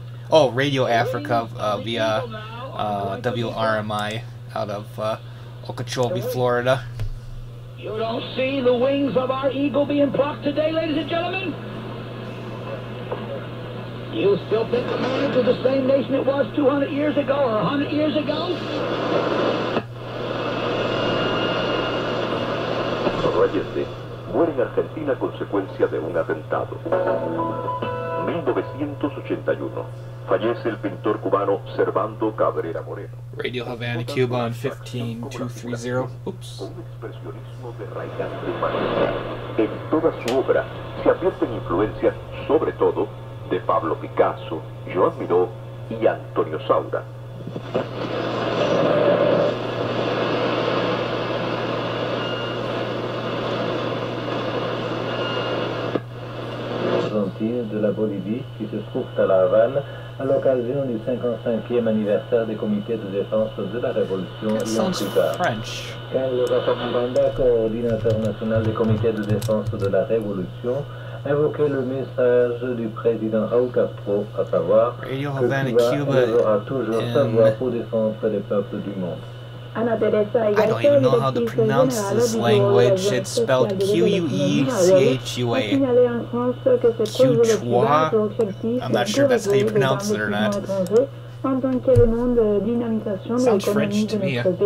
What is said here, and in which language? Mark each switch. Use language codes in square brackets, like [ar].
[en] Oh, Radio Africa via WRMI out of Okeechobee, Florida. You don't see the wings of our eagle being plucked today, ladies and gentlemen? You still think America is the same nation it was 200 years ago or 100 years ago? [es] Allende muere en Argentina a consecuencia de un atentado. 1981. Fallece el pintor cubano Servando Cabrera Moreno. [en] Radio Havana, Cuba on 15230. Oops. [es] Un expresionismo de raigambre humanista. En toda su obra se advierten influencias, sobre todo, de Pablo Picasso, Joan Miró y Antonio Saura. [fr] De la Bolivie qui se trouve à La Havane à l'occasion du 55e anniversaire des comités de défense de la Révolution et en plus tard. Carlos Rafael Miranda, coordinateur national des comités de défense de la Révolution, invoquait le message du président Raúl Castro, à savoir que Cuba devra toujours savoir pour défendre les peuples du monde. [en] I don't even know how to pronounce this language. It's spelled Q-U-E-C-H-U-A. Quechua? I'm not sure that's how you pronounce it or not. Sounds French to me.